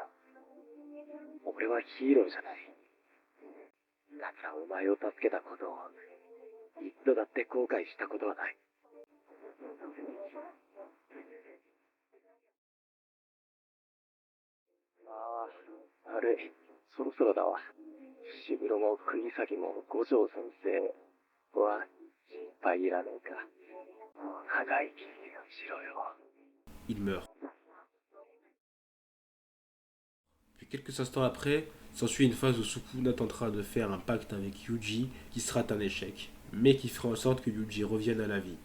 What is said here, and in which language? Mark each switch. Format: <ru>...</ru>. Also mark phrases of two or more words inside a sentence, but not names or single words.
<ja>俺はヒーローじゃない。だからお前を助けたことを、一度だって後悔したことはない。ああ、悪い。そろそろだわ。伏黒も釘崎も五条先生。</ja> <fr>il meurt. Puis quelques instants après, s'ensuit une phase où Sukuna tentera de faire un pacte avec Yuji qui sera un échec, mais qui fera en sorte que Yuji revienne à la vie.</fr>